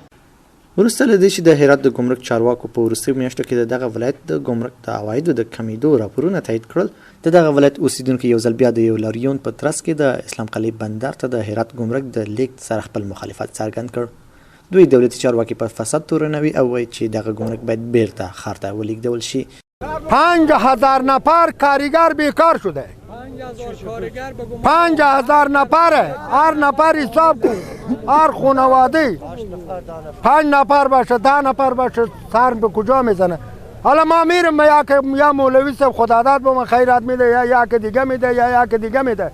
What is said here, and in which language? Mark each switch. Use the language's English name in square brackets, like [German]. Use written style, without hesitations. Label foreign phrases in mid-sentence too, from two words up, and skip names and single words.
[Pashto] وروسته له دې چې د هرات د ګمرک چارواکو په وروستیو میاشتو کې د دغه ولایت د ګمرک د عوایدو د کمیدو راپورونه تایید کړل، د دغه ولایت اوسیدونکو یو ځل بیا د یو لاریون په ترڅ کې د اسلام قلعې بندر ته د هرات ګمرک د لیږد سره خپل مخالفت څرګند کړ. دوی دولتي چارواکي په فساد تورنوي او وایي چې دغه ګمرک باید بیرته ښار ته ولیږدول شي. [Persian] 5000 نفر کارگر بیکار شده. 5000 نفره، هر نفر حساب کن، هر خانواده 5 نفر باشه 10 نفر باشه سر به کجا میزنه؟ حالا ما میرم یا مولوی صاحب خداداد به ما خیرات میده یا که دیگه میده یا که دیگه میده.